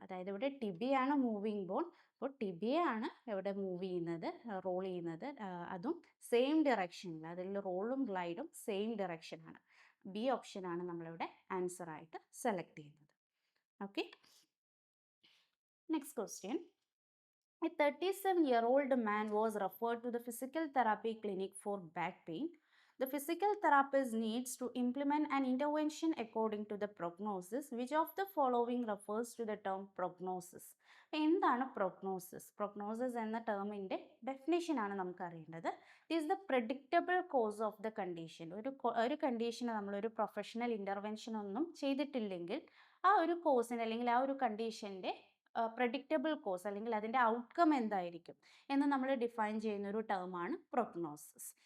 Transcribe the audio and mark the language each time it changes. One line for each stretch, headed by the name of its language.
Malayalam: അതായത് ഇവിടെ ടിബിയാണ് moving bone. അപ്പോൾ ടിബിയ ആണ് ഇവിടെ മൂവ് ചെയ്യുന്നത്, റോൾ ചെയ്യുന്നത്, അതും സെയിം ഡയറക്ഷനിൽ. അതിൽ റോളും ഗ്ലൈഡും സെയിം ഡയറക്ഷനാണ്. ബി ഓപ്ഷനാണ് നമ്മളിവിടെ ആൻസർ ആയിട്ട് സെലക്ട് ചെയ്യുന്നത്.
English: Okay, next question. A 37-year-old man was referred to the physical therapy clinic for back pain. The physical therapist needs to implement an intervention according to the prognosis. Which of the following refers to the term prognosis?
Malayalam: എന്താണ് prognosis? Prognosis എന്ന ടേമിൻ്റെ definition ആണ് നമുക്ക് അറിയേണ്ടത്.
English: It is the predictable course of the condition.
Malayalam: ഒരു കണ്ടീഷന് നമ്മളൊരു professional intervention ഒന്നും ചെയ്തിട്ടില്ലെങ്കിൽ ആ ഒരു കോസിന് അല്ലെങ്കിൽ ആ ഒരു കണ്ടീഷൻ്റെ പ്രഡിക്റ്റബിൾ കോസ് അല്ലെങ്കിൽ അതിൻ്റെ ഔട്ട്കം എന്തായിരിക്കും എന്ന് നമ്മൾ ഡിഫൈൻ ചെയ്യുന്ന ഒരു ടേമാണ് പ്രൊഗ്നോസിസ്.